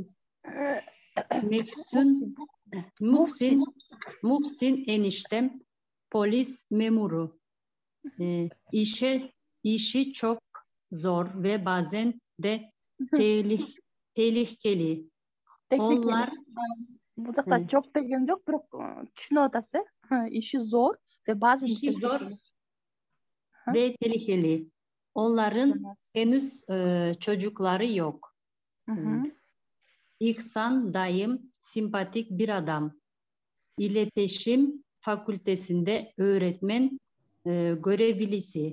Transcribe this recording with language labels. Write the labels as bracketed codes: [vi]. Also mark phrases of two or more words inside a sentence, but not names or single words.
[tr] Muhsin eniştem polis memuru. İşi çok zor ve bazen de tehlikeli. Onlar [ky] Bu жакта çok деген жок, бирок түшүнүп атасыз, [tr] işi zor ve bazen işi zor ve tehlikeli. Onların henüz çocukları yok. İhsan dayım simpatik bir adam. İletişim fakültesinde öğretmen görevlisi.